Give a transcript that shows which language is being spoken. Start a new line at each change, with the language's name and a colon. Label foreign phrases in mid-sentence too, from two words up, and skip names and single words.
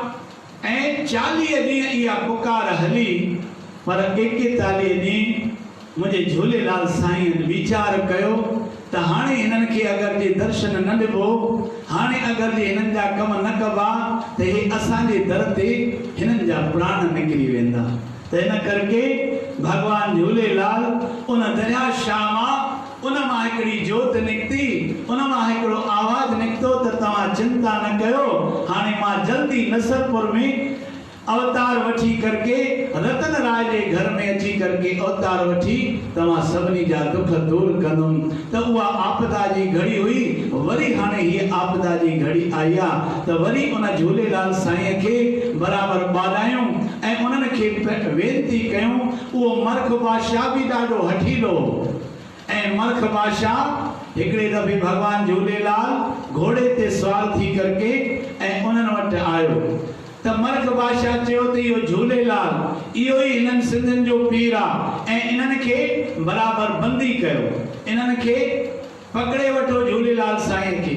Sindhi: ऐं 40 ॾींहं इहा पुकार हली पर 41 ॾींहं मुझे झूलेलाल साईं विचार कयो त हाणे इन्हनि खे अगर जे दर्शन न ॾिबो, हाणे अगर जे हिननि जा कम न कबा त हे असांजे दर ते हिननि जा प्राण निकिरी वेंदा। त इन करके भगवान झूलेलाल उन दरिया शाह मां उन मां हिकिड़ी जोत निकिती, उन मां हिकिड़ो आवाज़ निकितो त तव्हां चिंता न कयो, हाणे मां जल्दी नसरपुर में अवतार वठी करके रतन राय जे घर में अची करके अवतार वठी तव्हां सभिनी जा दुख दूर कंदुमि। त उहा आपदा जी घड़ी हुई, वरी हाणे हीअ आपदा जी घड़ी आई आहे त वरी उन झूलेलाल साईं खे बराबरि ॿाॾायूं ऐं उन्हनि खे वेनती कयूं। उहो मर्ख बादशाह बि ॾाढो हठीलो ऐं मर्ख बादशाह हिकिड़े दफ़े भगवान झूलेलाल घोड़े ते सवार थी करके ऐं उन्हनि वटि आयो त मर्ख बादशाह चयो त इहो झूलेलाल इहो ई हिननि सिंधियुनि जो पीर आहे ऐं इन्हनि खे बराबरि बंदी कयो, इन्हनि खे पकड़े वठो झूलेलाल साईं खे।